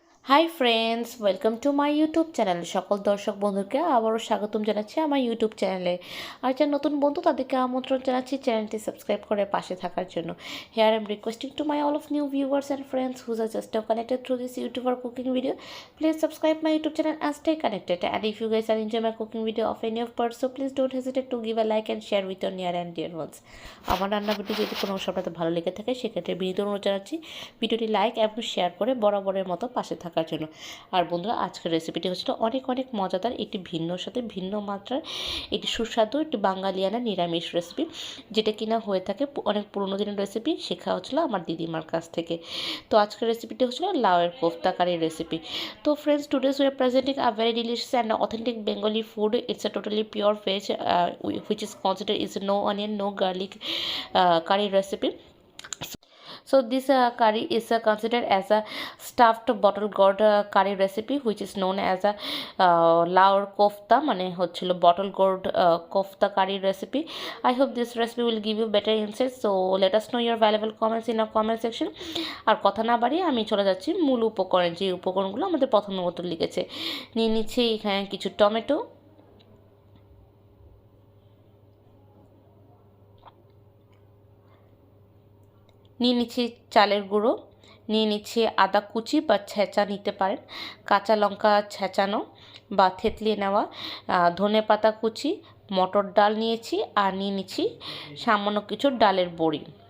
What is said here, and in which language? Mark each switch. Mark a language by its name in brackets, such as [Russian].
[English] Hi friends, welcome to my YouTube channel. [Bangla] সকল দর্শক বন্ধুকে আবারও স্বাগতম জানাচ্ছি আমার ইউটিউব চ্যানেলে। আর যারা নতুন বন্ধু তাদেরকে আমন্ত্রণ জানাচ্ছি চ্যানেলটি সাবস্ক্রাইব করে পাশে থাকার জন্য। [English] Here I am requesting to my all of new viewers and friends whose are just connected through this YouTube or cooking video. Please subscribe my YouTube channel and stay connected. And if you guys are enjoy my cooking video of any of parts, so please don't hesitate to give a like and share with your near and dear ones. [Bangla] আমার রান্না video যদি কোনো অংশ আপনাদের ভালো লেগে থাকে সেক্ষেত্রে বিনীত অনুরোধ জানাচ্ছি ভিডিওটি লাইক এবং শেয়ার করে বরাবরের মতো পাশে থাকার জন্য। আর বন্ধুরা, আজকের রেসিপিটি হচ্ছিল অনেক অনেক মজাদার, একটি ভিন্ন সাথে ভিন্ন মাত্রার, একটি সুস্বাদু, একটি বাঙালিয়ানা নিরামিষ রেসিপি, যেটা কিনা হয়ে থাকে অনেক পুরোনো দিনের রেসিপি, শেখা হচ্ছিল আমার দিদিমার কাছ থেকে। তো আজকের রেসিপিটি হচ্ছিল লাউয়ের কোফতা কারি রেসিপি। [English] তো friends, today's we are presenting a very delicious and authentic Bengali food. It's a totally pure veg, which is considered is no onion, no garlic curry recipe. So this curry is considered as a stuffed bottle gourd curry recipe, which is known as a laur kofta, [Bangla] মানে হচ্ছিল [English] bottle gourd kofta curry recipe. I hope this recipe will give you better insights. So let us know your valuable comments in our comment section. [Bangla] আর কথা না বাড়িয়ে আমি চলে যাচ্ছি মূল উপকরণ, যে উপকরণগুলো আমাদের প্রথমের মতো লিখেছে। নিয়ে নিচ্ছি এখানে কিছু টমেটো, নিয়ে নিচ্ছি চালের গুঁড়ো, নিয়ে নিচ্ছি আদা কুচি বা ছেঁচা নিতে পারেন, কাঁচা লঙ্কা ছেঁচানো বা থেতলিয়ে নেওয়া, ধনে পাতা কুচি, মটর ডাল নিয়েছি, আর নিয়ে নিচ্ছি সামান্য কিছু ডালের বড়ি।